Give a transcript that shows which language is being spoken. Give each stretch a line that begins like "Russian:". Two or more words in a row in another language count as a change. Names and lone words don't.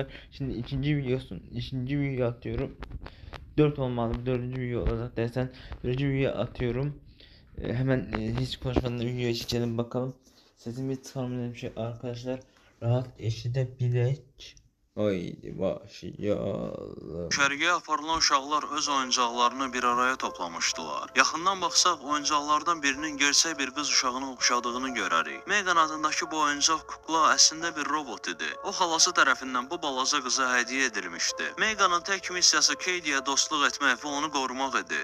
Turkish: Şimdi ikinci video atıyorum. 4 olmalı, 4. video olacak dersen 4. video atıyorum. Hemen hiç konuşmadan videoya geçelim bakalım. Sesimi çıkarmayacağım şey arkadaşlar. Rahat eşitebilek. Haydi başlayalım.
Azerbaijani: Düşərgəyə aparılan uşaqlar öz oyuncaqlarını bir araya toplamışdılar. Yaxından baxsaq, oyuncaqlardan birinin gerçək bir qız uşağına oxşadığını görərik. Megan adındakı bu oyuncaq kukla əslində bir robot idi. O xalası tərəfindən bu balaca qıza hədiyyə edilmişdi. Meganın tək missiyası Katie'yə dostluq etmək və onu qorumaq idi.